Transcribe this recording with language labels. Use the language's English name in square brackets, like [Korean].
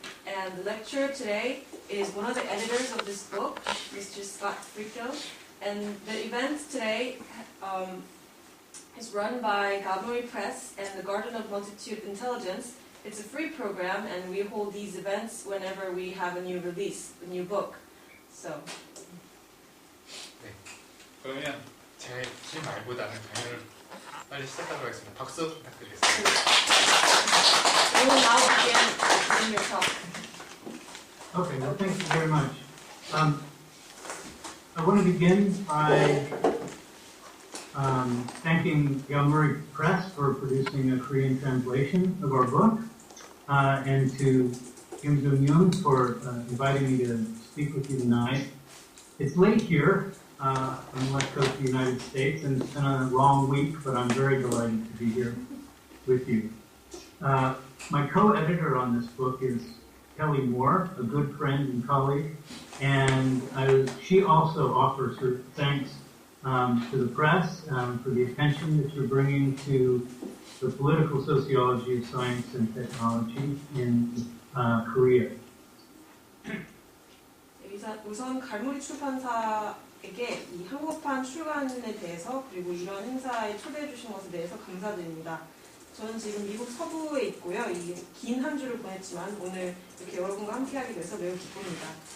[English] And the lecturer today is one of the editors of this book, Mr. Scott Frico. And the event today is run by Gallery Press and the Garden of Multitude Intelligence. It's a free program, and we hold these events whenever we have a new release, a new book. So. [Korean] 네, 그러면 제 긴 말보다는 강연을 빨리 시작하도록 하겠습니다. 박수 부탁드리겠습니다. [English] We will now begin your talk. Okay, well, thank you very much. I want to begin by thanking Gallery Press for producing a Korean translation of our book, and to Kim Jung-yoon for inviting me to speak with you tonight. It's late here on the west coast of the United States, and it's been a long week, but I'm very delighted to be here with you. My co-editor on this book is Kelly Moore, a good friend and colleague, and she also offers her thanks to the press for the attention that you're bringing to the political sociology of science and technology in Korea. [Korean] 우선 갈무리 출판사에게 이 한국판 출간에 대해서 그리고 이런 행사에 초대해 주신 것에 대해서 감사드립니다. 저는 지금 미국 서부에 있고요. 긴 한 주를 보냈지만 오늘 이렇게 여러분과 함께하게 돼서 매우 기쁩니다.